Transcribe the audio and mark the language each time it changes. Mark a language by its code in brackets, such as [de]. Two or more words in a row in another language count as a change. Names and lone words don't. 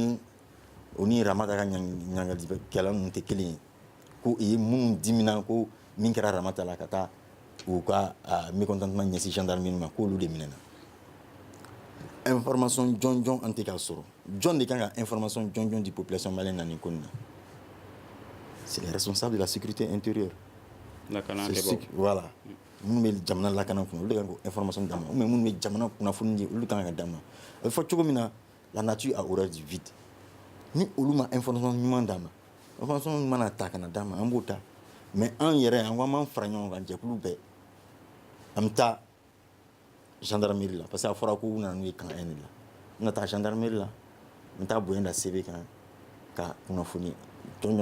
[bm] ni Ramata ka ɲangalikɛla ninnu tɛ kelen ye ko i ye minnu dimina ko min kɛra Ramata la ka taa u ka mécontentement ɲɛsin gendarmerie ma k'olu de minɛna information jɔnjɔn an tɛ k'a sɔrɔ jɔn de kan ka information jɔnjɔn di [fr] population malienne [bm] na nin ko in na [fr] c'est les responsables de la sécurité intérieure. [bm] Voilà. Minnu bɛ jamana lakana kun olu de kan k'o information d'a ma [fr] ou bien [bm] minnu bɛ jamana kunnafoni di olu kan ka d'a ma a bɛ fɔ cogo min na [fr] la nature a horreur du vide [bm] ni olu ma information ɲuman d'a ma information ɲuman na ta kana d'a ma an b'o ta mais an yɛrɛ an ko an b'an fara ɲɔgɔn kan jɛkulu bɛɛ an bɛ taa gendarmerie la [fr] parce que [bm] a fɔra ko u nana n'u ye kan 1 de la n bɛna taa gendarmerie la n bɛ taa bonya da sɛbɛn kan ka kunnafoni jɔnjɔn